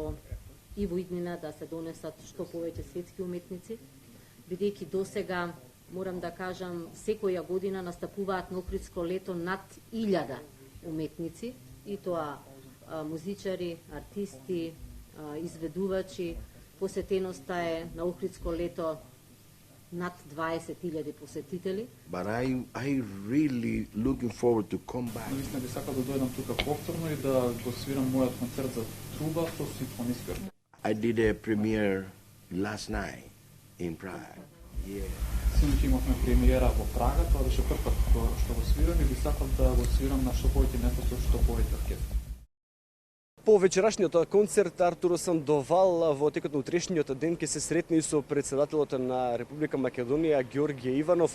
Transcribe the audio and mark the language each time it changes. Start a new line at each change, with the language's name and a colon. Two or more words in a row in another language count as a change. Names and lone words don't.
Macedonian: и во иднина да се донесат што повеќе светски уметници, бидејќи досега морам да кажам, секоја година настапуваат на Охридско лето над 1000 уметници, и тоа музичари, артисти, изведувачи. Посетеноста е на Охридско лето над 20.000 посетители.
English: But I really looking forward to come back.
Macedonian: Наистина би сакал да дојдам тука повторно и да го свирам мојот концерт за труба со симфониски оркестар.
English: I did a premiere last night in Prague. Yeah.
Macedonian: Синоќ имавме премиера во Прага, тоа беше првпат што го свирам и би сакал да го свирам на што повеќе места со што повеќе оркестар. По вечерашниот концерт Артуро Сандовал во текот на утрешниот ден ќе се сретне и со председателот на Република Македонија Ѓорѓе Иванов.